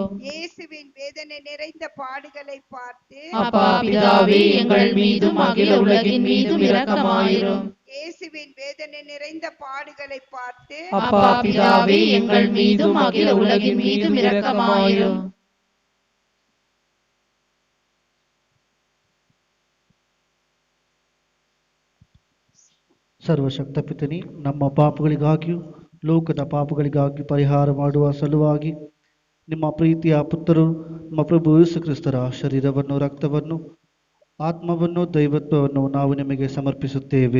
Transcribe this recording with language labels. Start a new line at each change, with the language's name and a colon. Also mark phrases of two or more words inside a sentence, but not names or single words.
Tamil: இயேசுவின் வேதனை நிறைந்த பாடுகளை பார்த்து, அப்பா பிதாவே, எங்கள் மீதும் அகில உலகின் மீதும் இரக்கமாயிரும். இயேசுவின் வேதனை நிறைந்த பாடுகளை பார்த்து, அப்பா பிதாவே, எங்கள் மீதும் அகில உலகின் மீதும் இரக்கமாயிரும்.
Kannada: ಸರ್ವಶಕ್ತ ಪಿತನಿ, ನಮ್ಮ ಪಾಪಗಳಿಗಾಗಿಯೂ ಲೋಕದ ಪಾಪಗಳಿಗಾಗಿ ಪರಿಹಾರ ಮಾಡುವ ಸಲುವಾಗಿ ನಿಮ್ಮ ಪ್ರೀತಿಯ ಪುತ್ರರು ನಮ್ಮ ಪ್ರಭು ಯೇಸು ಕ್ರಿಸ್ತರ ಶರೀರವನ್ನು ರಕ್ತವನ್ನು ಆತ್ಮವನ್ನು ದೈವತ್ವವನ್ನು ನಾವು ನಿಮಗೆ ಸಮರ್ಪಿಸುತ್ತೇವೆ.